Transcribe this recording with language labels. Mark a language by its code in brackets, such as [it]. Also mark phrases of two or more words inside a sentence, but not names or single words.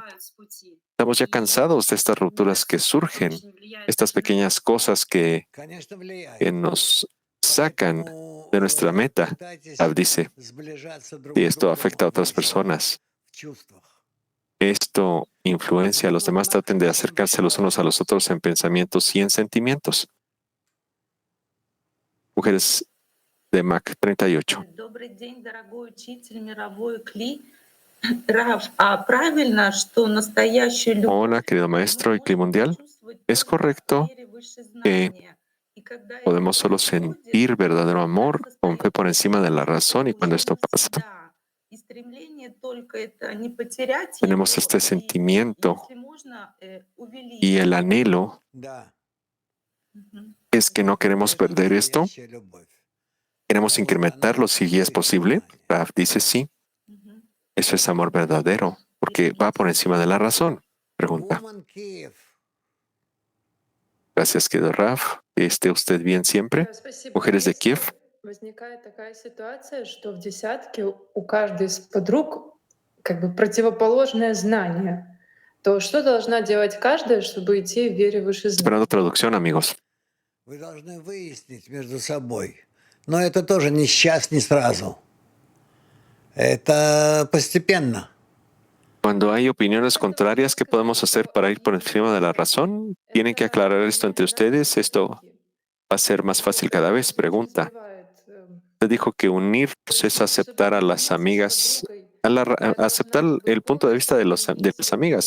[es] Estamos ya cansados de estas rupturas que surgen, estas pequeñas cosas que nos sacan de nuestra meta. Rab dice, y esto afecta a otras personas. Esto influencia a los demás, traten de acercarse los unos a los otros en pensamientos y en sentimientos. Mujeres de Mac 38. [ru] Добрый день, дорогой учитель, мировой Кли. Рав, а правильно, что настоящую любовь [es] Hola, querido maestro y Cli mundial. Es correcto que podemos solo sentir verdadero amor con fe por encima de la razón, y cuando esto pasa, tenemos este sentimiento y el anhelo es que no queremos perder esto. Queremos incrementarlo si es posible. Raf dice sí. Eso es amor verdadero, porque va por encima de la razón. Pregunta. Gracias, querido Raf. Que esté usted bien siempre. Mujeres de Kiev. [ru] Возникает такая ситуация, что в десятке у каждой из подруг как бы противоположное знание. То что должна делать каждая, чтобы идти в вере выше знания? [es] Esperando traducción, amigos. [ru] Вы должны выяснить между собой. Но это тоже не сейчас, не сразу. Это постепенно. [es] Cuando hay opiniones contrarias, ¿qué podemos hacer para ir por encima de la razón? Tienen que aclarar esto entre ustedes. Esto va a ser más fácil cada vez. Pregunta. Usted dijo que unirnos es aceptar a las amigas, aceptar el punto de vista de las amigas.